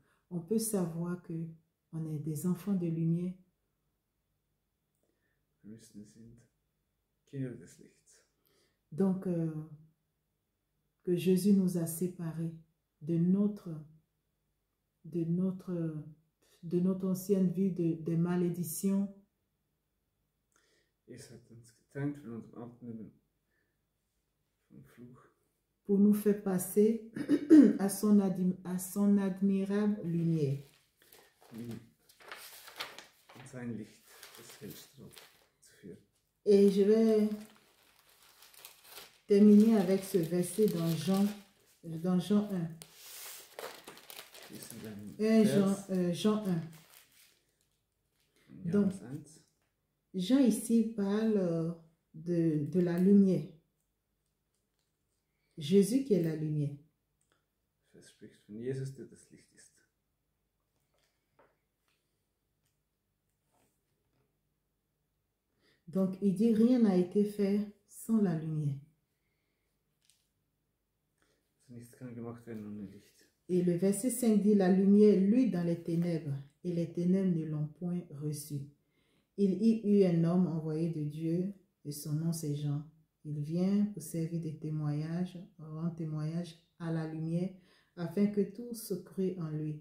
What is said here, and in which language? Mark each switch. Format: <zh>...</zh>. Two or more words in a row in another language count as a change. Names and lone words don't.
<fr>On peut savoir que on est des enfants de lumière.</fr> <de>Wir sind Kinder des Lichts.</de> <fr>Donc, que Jésus nous a séparés de notre ancienne vie de malédiction.</fr> <de>Es hat uns getrennt von unserem alten Leben, vom Fluch.</de> <fr>Pour nous faire passer à son admirable lumière.</fr> <de>In sein Licht, das Hellstrahlt, zu führen.</de> <fr>Et je vais terminer avec ce verset dans Jean 1. Jean 1. Donc,</fr> <de>Johannes 1.</de> <fr>Jean ici parle de la lumière. Jésus qui est la lumière.</fr> <de>Es spricht von Jesus, der das Licht ist.</de> <fr>Donc, il dit rien n'a été fait sans la lumière.</fr> <de>Also nichts kann gemacht werden ohne Licht.</de> <fr>Et le verset 5 dit, la lumière luit dans les ténèbres, et les ténèbres ne l'ont point reçue. Il y eut un homme envoyé de Dieu, et son nom c'est Jean. Il vient pour servir de témoignage, rendre témoignage à la lumière, afin que tous se cruent en lui.</fr>